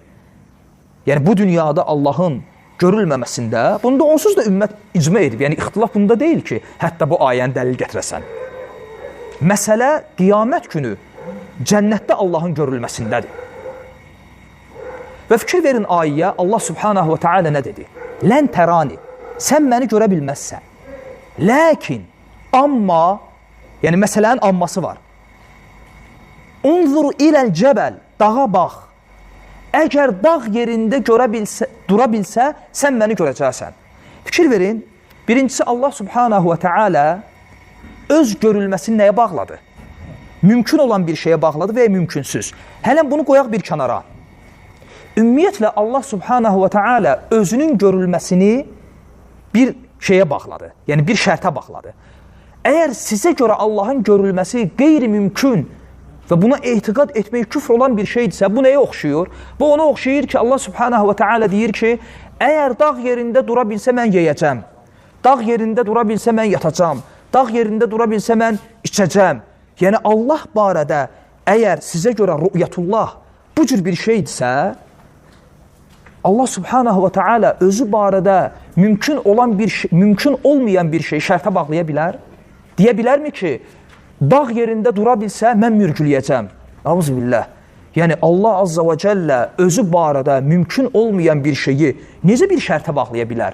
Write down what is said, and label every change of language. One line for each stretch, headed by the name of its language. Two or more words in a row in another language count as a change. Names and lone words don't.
Azerbaijani: Yəni bu dünyada Allahın görülməməsində, bunda onsuz da ümmət icma edib. Yəni ixtilaf bunda deyil ki, hətta bu ayəni dəlil gətirəsən. Məsələ qiyamət günü cənnətdə Allahın görülməsindədir. Və fikir verin ayəyə, Allah
Arabic: سبحانه وتعالى
Azerbaijani: nə dedi?
Arabic: لن تراني,
Azerbaijani: sən məni görə bilməzsən. Lakin, amma, yəni məsələnin amması var.
Arabic: انظر إلى الجبل,
Azerbaijani: dağa bax. Əgər dağ yerində dura bilsə, sən məni görəcəksən. Fikir verin, birincisi Allah
Arabic: سبحانه وتعالى
Azerbaijani: öz görülməsini nəyə bağladı? Mümkün olan bir şeyə bağladı və ya mümkünsüz. Hələn bunu qoyaq bir kənara. Ümumiyyətlə Allah
Arabic: سبحانه وتعالى
Azerbaijani: özünün görülməsini bir şeyə bağladı. Yəni bir şərtə bağladı. Əgər sizə görə Allahın görülməsi qeyri-mümkün və buna etiqad etmək küfr olan bir şeydirsə, bu nəyə oxşuyur? Bu ona oxşuyur ki, Allah
Arabic: سبحانه وتعالى
Azerbaijani: deyir ki, əgər dağ yerində dura bilsə mən yeyəcəm, dağ yerində dura bilsə mən yatacam, dağ yerində dura bilsə mən içəcəm. Yəni Allah barədə əgər sizə görə rü'yətullah bu cür bir şeydirsə, Allah
Arabic: سبحانه وتعالى
Azerbaijani: özü barədə mümkün olmayan bir şey şərtə bağlaya bilər? Deyə bilərmi ki, dağ yerində dura bilsə, mən mürgüləyəcəm. Auzubillah. Yəni, Allah
Arabic: عز وجل
Azerbaijani: özü barədə mümkün olmayan bir şeyi necə bir şərtə bağlaya bilər?